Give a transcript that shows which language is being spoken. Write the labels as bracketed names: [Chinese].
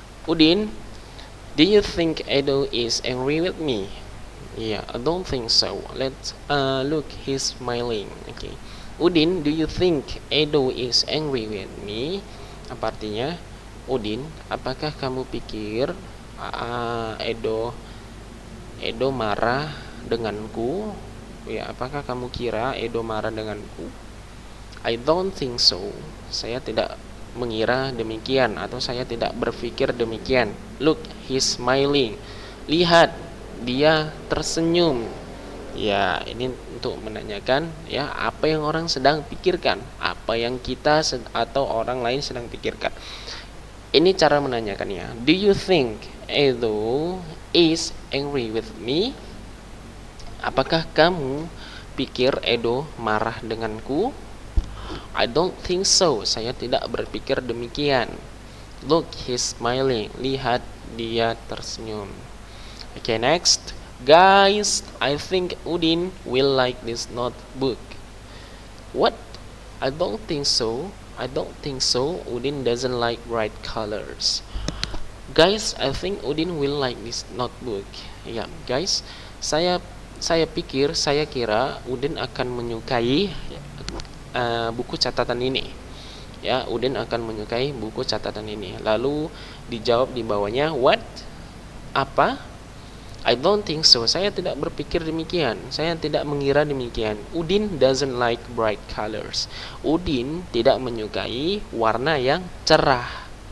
[English] Udin, do you think Edo is angry with me? Yeah, I don't think so. Let's look, he's smiling. Okay. Udin, do you think Edo is angry with me? [Indonesian] Apa artinya? Udin, apakah kamu pikir Edo marah denganku? Ya, apakah kamu kira Edo marah denganku? [English] I don't think so. [Indonesian] Saya tidak mengira demikian, atau saya tidak berpikir demikian. [English] Look, he's smiling. [Indonesian] Lihat, dia tersenyum. Ya, ini untuk menanyakan ya apa yang orang sedang pikirkan, apa yang kita atau orang lain sedang pikirkan. Ini cara menanyakannya. [English] Do you think Edo is angry with me? [Indonesian] Apakah kamu pikir Edo marah denganku? [English] I don't think so. [Indonesian] Saya tidak berpikir demikian. [English] Look, he's smiling. [Indonesian] Lihat, dia tersenyum. [English] Okay, next. Guys, I think Udin will like this notebook. What? I don't think so. I don't think so. Udin doesn't like bright colors. Guys, I think Udin will like this notebook. [Indonesian] Ya, guys, saya kira Udin akan menyukai buku catatan ini. Ya, Udin akan menyukai buku catatan ini. Lalu dijawab di bawahnya, what? Apa? [English] I don't think so. [Indonesian] Saya tidak berpikir demikian. Saya tidak mengira demikian. [English] Udin doesn't like bright colors. [Indonesian] Udin tidak menyukai warna yang cerah.